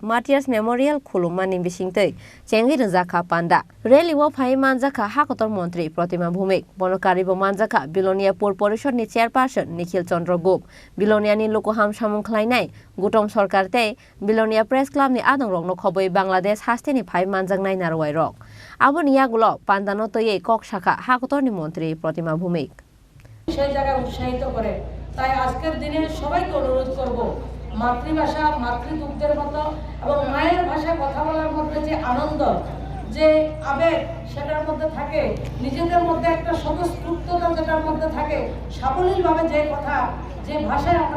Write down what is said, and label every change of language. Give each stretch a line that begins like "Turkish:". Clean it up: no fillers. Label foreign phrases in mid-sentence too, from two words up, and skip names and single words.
Kok Borok: Martyrs Memorial khulumani bisingtei chengi rjaka panda rally wo phai manjaka hakotor Mantri Portima Bhumik bonokari bo manjaka Bilonia Pur Porishod ni chairperson Nikhil Chandra Gup Bilonia ni lokoham samung khlainai gutom sarkar te Bilonia Press Club ni adong rok no khoboi Bangladesh haste ni phai manjaknai narwai rok aboni yagulo pandano toye kok shaka hakotor ni Mantri Portima Bhumik
Bangla: সেই জায়গা উৎসাহিত করে তাই আজকের দিনে সবাইকে অনুরোধ করব মাতৃভাষা মাতৃদুগ্ধের মতো এবং মায়ের ভাষায় কথা বলার মধ্যে যে আনন্দ যে আবেগ সেটার মধ্যে থাকে নিজেদের মধ্যে একটা স্বতঃস্ফূর্ততা যেটার মধ্যে থাকে সাবলীলভাবে যে কথা যে ভাষায় আমরা